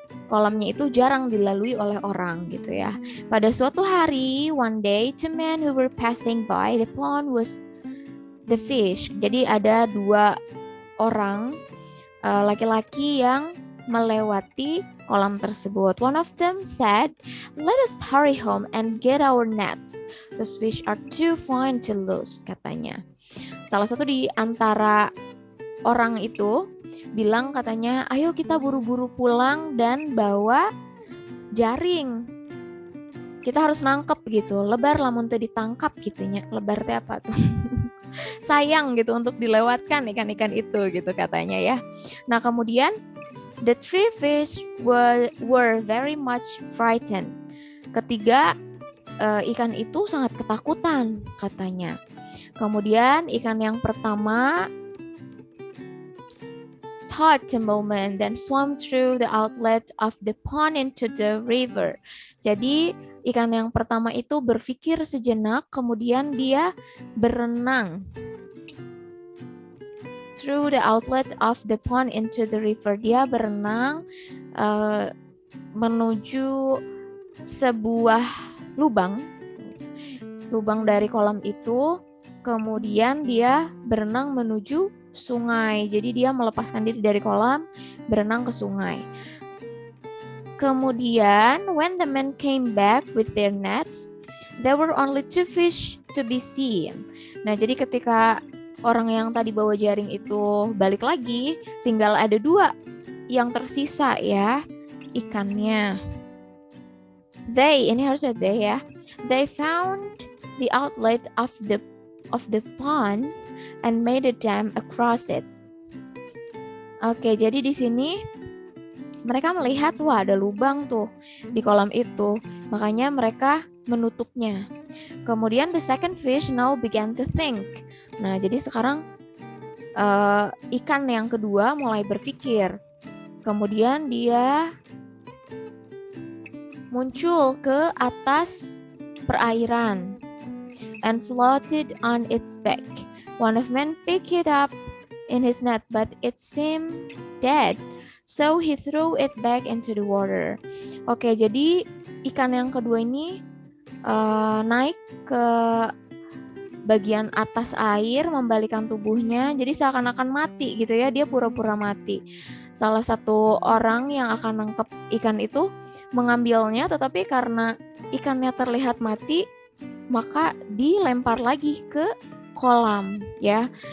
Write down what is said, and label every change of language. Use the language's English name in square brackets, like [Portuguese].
[Indonesian] Kolamnya itu jarang dilalui oleh orang gitu ya. Pada suatu hari, [English] one day, 2 men who were passing by the pond was the fish. [Indonesian] Jadi ada 2 orang laki-laki yang melewati kolam tersebut. [English] One of them said, "Let us hurry home and get our nets. Those fish are too fine to lose," katanya. [Indonesian] Salah satu di antara orang itu bilang katanya, "Ayo kita buru-buru pulang dan bawa jaring. Kita harus nangkep gitu. [Sundanese] Lebar lamun teu ditangkap gitunya." [Indonesian] Lebar teh apa tuh? Sayang gitu untuk dilewatkan ikan-ikan itu gitu katanya ya. Nah, kemudian [English] the 3 fish were very much frightened. [Indonesian] Ketiga ikan itu sangat ketakutan katanya. Kemudian ikan yang pertama [English] thought a moment, then swam through the outlet of the pond into the river. [Indonesian] Jadi ikan yang pertama itu berpikir sejenak, kemudian dia berenang [English] through the outlet of the pond into the river. [Indonesian] Dia berenang menuju sebuah lubang dari kolam itu, kemudian dia berenang menuju sungai. Jadi dia melepaskan diri dari kolam, berenang ke sungai. [English] Kemudian when the men came back with their nets, there were only 2 fish to be seen. [Indonesian] Nah, jadi ketika orang yang tadi bawa jaring itu balik lagi, tinggal ada 2 yang tersisa ya, ikannya. Ini harusnya they ya. [English] They found the outlet of the pond and made a dam across it. [Indonesian] Oke, jadi di sini mereka melihat wah ada lubang tuh di kolam itu, makanya mereka menutupnya. [English] Kemudian the second fish now began to think. [Indonesian] Nah, jadi sekarang ikan yang kedua mulai berpikir. Kemudian dia muncul ke atas perairan [English] and floated on its back. One of men picked it up in his net, but it seemed dead. So he threw it back into the water. [Indonesian] Oke, jadi ikan yang kedua ini naik ke bagian atas air, membalikan tubuhnya, jadi seakan-akan mati gitu ya, dia pura-pura mati. Salah satu orang yang akan nangkep ikan itu mengambilnya, tetapi karena ikannya terlihat mati, maka dilempar lagi ke kolam ya.